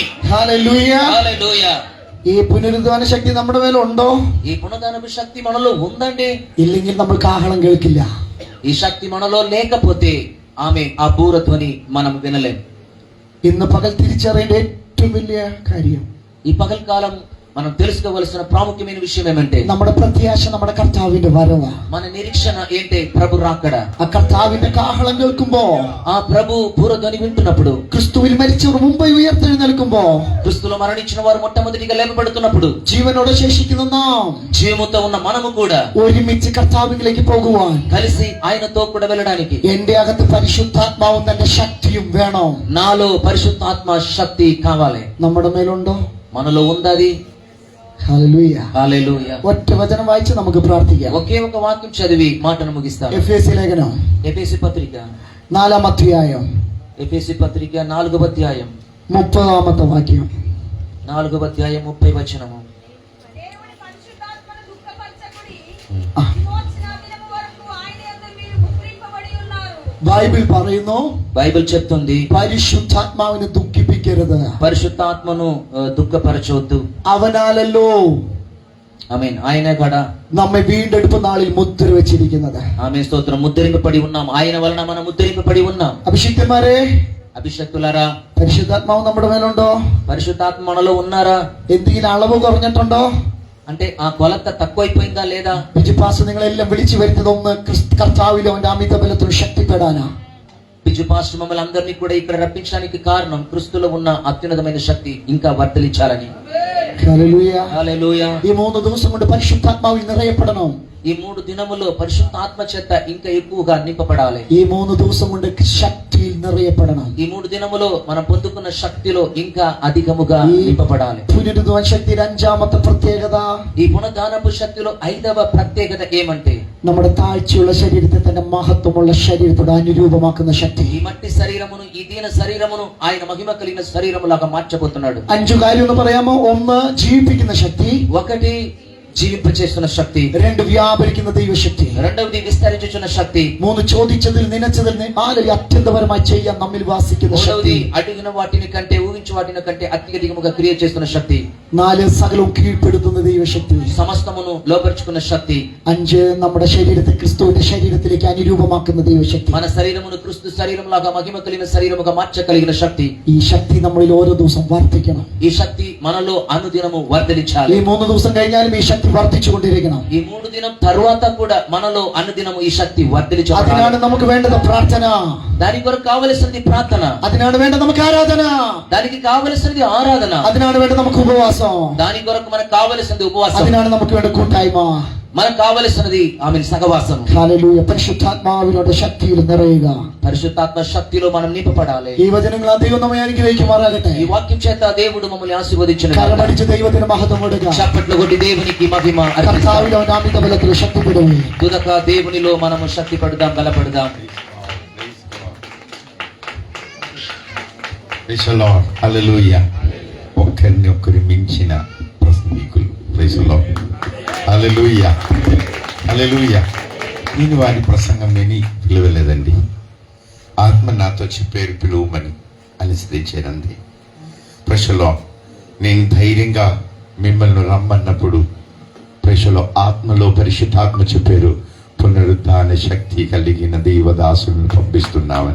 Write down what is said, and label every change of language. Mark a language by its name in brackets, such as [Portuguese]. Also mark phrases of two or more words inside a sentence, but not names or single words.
[Malayalam] ഹല്ലേലൂയ. [Telugu] హల్లెలూయా. [Malayalam] ഈ പുനരുദ്ധാന ശക്തി നമ്മുടെ മേലുണ്ടോ? [Telugu] ఈ పునరుద్ధానపు శక్తి మనలో ఉందండి. [Malayalam] ഇല്ലെങ്കിൽ നമ്മൾ കാഹളം കേൾക്കില്ല. [Telugu] ఈ శక్తి మనలో లేకపోతే ఆమె ఆ బూరధ్వని మనం వినలేం. [Malayalam] ഇന്ന് പകൽ തിരിച്ചറിയേണ്ട ഏറ്റവും വലിയ കാര്യം, [Telugu] ఈ పగల్కాలం మనం తెలుసుకోవలసిన ప్రాముఖ్యమైన విషయం ఏమంటే [Malayalam] നമ്മുടെ പ്രത്യാശ നമ്മുടെ കർത്താവിന്റെ വരവ്. [Telugu] మన నిరీక్షణ ఏంటి? ప్రభు రాకడ. [Malayalam] ആ കർത്താവിന്റെ കാഹളം കേൾക്കുമ്പോ, [Telugu] ఆ ప్రభు బూరధ్వని వింటున్నప్పుడు, [Malayalam] ക്രിസ്തുവിൽ മരിച്ചവർ മുമ്പ് ഉയർത്തെഴുന്നേൽക്കുമ്പോ, [Telugu] క్రీస్తులో మరణించిన వారు మొట్టమొదటిగా లేపబడుతున్నప్పుడు [Malayalam] ജീവനോടെ ശേഷിക്കുന്ന നാം [Telugu] జీవముతో ఉన్న మనము కూడా [Malayalam] ഒരുമിച്ച് കർത്താവിലേക്ക് പോകുവാൻ [Telugu] కలిసి ఆయనతో కూడా వెళ్ళడానికి [Malayalam] എന്റെ അകത്ത് പരിശുദ്ധാത്മാവും തന്റെ ശക്തിയും വേണം. [Telugu] నాలో పరిశుద్ధాత్మ శక్తి కావాలి. [Malayalam] നമ്മുടെ മേലുണ്ടോ? [Telugu] మనలో ఉందది. [Malayalam] ഹല്ലേലൂയ. [Telugu] హల్లెలూయా. [Malayalam] ഒറ്റ വചനം വായിച്ച് നമുക്ക് പ്രാർത്ഥിക്കാം. [Telugu] ఒకే ఒక వాక్యం చదివి మాటను ముగిస్తాను. [Malayalam] എഫേസ്യ ലേഖനം [Telugu] ఎఫెసీ పత్రిక [Malayalam] 4-ാം അധ്യായം [Telugu] ఎఫెసీ పత్రిక 4వ అధ్యాయం [Malayalam] 30-ാമത്തെ വാക്യം. [Telugu] 4వ అధ్యాయం 30 వచనము. దేవుని పరిశుద్ధాత్మను దుఃఖపరచకుడి. [Malayalam] ആ, [Telugu] విమోచన దినము వరకు ఆయన యందు మీరు ముద్రింపబడి ఉన్నారు. [Malayalam] ബൈബിൾ പറയുന്നു [Telugu] బైబిల్ చెప్తుంది [Malayalam] പരിശുദ്ധാത്മാവിനെ ദുഃഖിപ്പിക്കരുത്. [Telugu] పరిశుద్ధాత్మను దుఃఖపరచవద్దు. [Malayalam] അവനാലല്ലോ [Telugu] ఆమేన్. ఆయనే కూడా [Malayalam] നമ്മെ വീണ്ടെടുപ്പ് നാളിൽ മുദ്ര വെച്ചിരിക്കുന്നത്. [Telugu] ఆమె స్తోత్రం. ముద్రింపబడి ఉన్నాం. ఆయన వలన మనం ముద్రింపబడి ఉన్నాం. [Malayalam] അഭിഷിക്തന്മാരെ, [Telugu] అభిషక్తులారా, [Malayalam] പരിശുദ്ധാത്മാവ് നമ്മുടെ മേലുണ്ടോ? [Telugu] పరిశుద్ధాత్మ మనలో ఉన్నారా? [Malayalam] എന്തെങ്കിലും അളവ് കുറഞ്ഞിട്ടുണ്ടോ? [Telugu] అంటే ఆ కొలత తక్కువైపోయిందా లేదా? [Malayalam] ബിജുപാസ് നിങ്ങളെല്ലാം വിളിച്ചു വരുന്നത് ഒന്ന് കർത്താവിലോ അവന്റെ അമിത ബലത്തിൽ ശക്തിപ്പെടാനാ. [Telugu] బిజు పాస్టర్ మమ్మల్ని అందరినీ కూడా ఇక్కడ రప్పించడానికి కారణం క్రీస్తులో ఉన్న అత్యున్నతమైన శక్తి ఇంకా వర్ధలించాలని. [Malayalam] ഹല്ലേലൂയ. [Telugu] హల్లెలూయా. [Malayalam] ഈ 3 ദിവസം കൊണ്ട് പരിശുദ്ധാത്മാവിൽ നിറയപ്പെടണം. [Telugu] ఈ 3 దినములో పరిశుద్ధ ఆత్మ చేత ఇంకా ఎక్కువగా నింపబడాలి. [Malayalam] ഈ 3 ദിവസം കൊണ്ട് ശക്തിയിൽ നിറയപ്പെടണം. [Telugu] ఈ 3 దినములో మనం పొందుకున్న శక్తిలో ఇంకా అధికముగా నింపబడాలి. [Malayalam] പുനരുദ്ധാന ശക്തിയുടെ 5-ാമത്തെ പ്രത്യേകത, [Telugu] ఈ పునరుద్ధానపు శక్తిలో 5వ ప్రత్యేకత ఏమంటే [Malayalam] നമ്മുടെ താഴ്ചയുള്ള ശരീരത്തെ തന്റെ മഹത്വമുള്ള ശരീരത്തോട് അനുരൂപമാക്കുന്ന ശക്തി. [Telugu] ఈ మట్టి శరీరమును ఈ దీన శరీరమును ఆయన మహిమ కలిగిన శరీరములాగా మార్చబోతున్నాడు. [Malayalam] 5 കാര്യം ഒന്ന് പറയാമോ? 1 ജീവിപ്പിക്കുന്ന ശക്തി, [Telugu] 1 జీవింపచేస్తున్న శక్తి, [Malayalam] 2 വ്യാപരിക്കുന്ന ദൈവശക്തി, [Telugu] 2 విస్తరించుచున్న శక్తి, [Malayalam] 3 ചോദിച്ചതിൽ നനച്ചതിൽ 4 അത്യന്തപരമായി ചെയ്യാൻ നമ്മിൽ വാസിക്കുന്ന ശക്തി, [Telugu] 3 అడిగిన వాటిని కంటే ఊహించు వాటిని కంటే అత్యధికముగా క్రియ చేస్తున్న శక్తి, [Malayalam] 4 സകലവും കീഴ്പ്പെടുത്തുന്ന ദൈവശക്തി, [Telugu] సమస్తమును లోపరుచుకున్న శక్తి, [Malayalam] 5 നമ്മുടെ ശരീരത്തെ ക്രിസ്തുവിന്റെ ശരീരത്തിലേക്ക് അനുരൂപമാക്കുന്ന ദൈവശക്തി. [Telugu] మన శరీరమును క్రీస్తు శరీరములాగా మహిమ కలిగిన శరీరముగా మార్చగలిగిన శక్తి. [Malayalam] ഈ ശക്തി നമ്മളിൽ ഓരോ ദിവസം വർദ്ധിക്കണം. [Telugu] ఈ శక్తి మనలో అనుదినము వర్ధలించాలి. [Malayalam] ഈ 3 ദിവസം കഴിഞ്ഞാലും ഈ ശക്തി വർദ്ധിച്ചുകൊണ്ടിരിക്കണം. [Telugu] ఈ 3 దినం తరువాత కూడా మనలో అనుదినము ఈ శక్తి వర్ధలించాలి. [Malayalam] അതിനാണ് നമുക്ക് വേണ്ടത് പ്രാർത്ഥന. [Telugu] దాని కొరకు కావలసినది ప్రార్థన. [Malayalam] അതിനാണ് വേണ്ടത് നമുക്ക് ആരാധന. [Telugu] దానికి కావలసినది ఆరాధన. [Malayalam] അതിനാണ് വേണ്ടത് നമുക്ക് ഉപവാസം. [Telugu] దాని కొరకు మనకు కావలసినది ఉపవాసం. [Malayalam] അതിനാണ് നമുക്ക് വേണ്ട കൂട്ടായ്മ. [Telugu] మనకు కావలసినది ఆమె సహవాసం. [Malayalam] ഹല്ലേലൂയ. പരിശുദ്ധാത്മാവിനോട് ശക്തിയിൽ നിറയുക. [Telugu] పరిశుద్ధాత్మ శక్తిలో మనం నింపబడాలి. [Malayalam] ഈ വചനങ്ങൾ ദൈവം നമ്മെ അനുഗ്രഹിക്കുമാറാകട്ടെ. [Telugu] ఈ వాక్యం చేత దేవుడు మమ్మల్ని ఆశీర్వదించును. [Malayalam] കരമടിച്ച് ദൈവത്തിന് മഹത്വം കൊടുക്കുക. [Telugu] చప్పట్లు కొట్టి దేవునికి మహిమ అర్పిస్తాం. [Malayalam] കർത്താവിൽ അവന്റെ അമിത ബലത്തിൽ ശക്തിപ്പെടുക. [Telugu] తుదక దేవునిలో మనము శక్తి పడదాం, బలపడదాం. [English] Praise the Lord. Hallelujah. [Telugu] ఒకరినొకరు మించిన ప్రసంగికులు. [English] Praise the Lord. Hallelujah. Hallelujah. [Telugu] నేను వారి ప్రసంగం విని పిలవలేదండి. ఆత్మ నాతో చెప్పారు పిలువమని అలిసిదేశారంది. ప్రశ్నలో నేను ధైర్యంగా మిమ్మల్ని రమ్మన్నప్పుడు ప్రశ్నలో ఆత్మలో పరిశుద్ధాత్మ చెప్పారు, పునరుద్ధాన శక్తి కలిగిన దేవదాసులను పంపిస్తున్నామని.